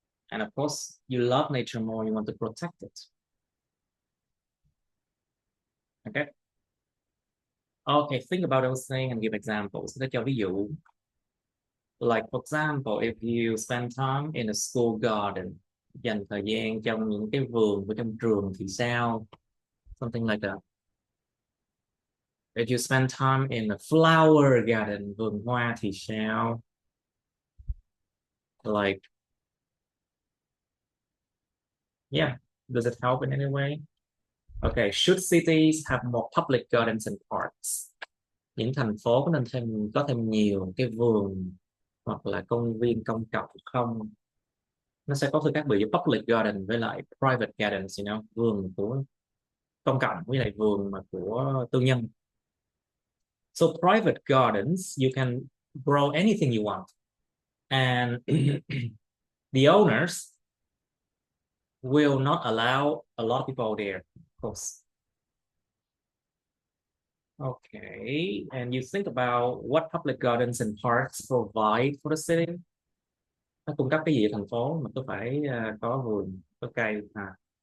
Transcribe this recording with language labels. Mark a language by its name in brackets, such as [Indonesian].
[English] And of course, you love nature more, you want to protect it. Okay. Okay, think about those things and give examples. [Vietnamese] Để cho ví dụ. [English] Like for example, if you spend time in a school garden, [Vietnamese] dành thời gian trong những cái vườn của trong trường thì sao? [English] Something like that. If you spend time in a flower garden, [Vietnamese] vườn hoa thì sao? [English] Like, yeah, does it help in any way? Okay, should cities have more public gardens and parks? [Vietnamese] Những thành phố có nên có thêm nhiều cái vườn hoặc là công viên công cộng không? Nó sẽ có sự khác biệt giữa public garden với lại private gardens, you know, vườn của công cộng với lại vườn mà của tư nhân. [English] So private gardens, you can grow anything you want, and the owners will not allow a lot of people there, of course. Okay, and you think about what public gardens and parks provide for the city. [Vietnamese] Nó cung cấp cái gì ở thành phố mà có phải có vườn, có cây à?